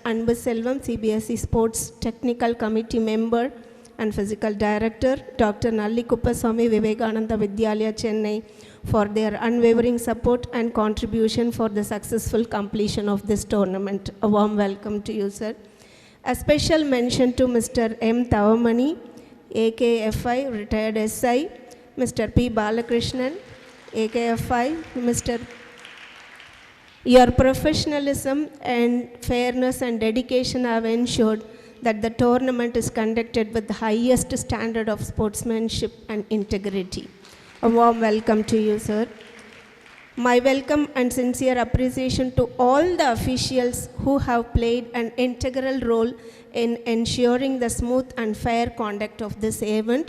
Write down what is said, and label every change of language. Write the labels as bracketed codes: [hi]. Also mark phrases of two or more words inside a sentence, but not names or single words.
[en] Anbu Selvam, CBSE Sports Technical Committee Member and Physical Director, Dr. Nalli Kuppaswamy, Vivekananda Vidyalaya, Chennai, for their unwavering support and contribution for the successful completion of this tournament. A warm welcome to you, sir. A special mention to Mr. M. Tavamani, AKFI, retired SI, Mr. P. Balakrishnan, AKFI, Mr. Your professionalism and fairness and dedication have ensured that the tournament is conducted with the highest standard of sportsmanship and integrity. A warm welcome to you, sir. My welcome and sincere appreciation to all the officials who have played an integral role in ensuring the smooth and fair conduct of this event.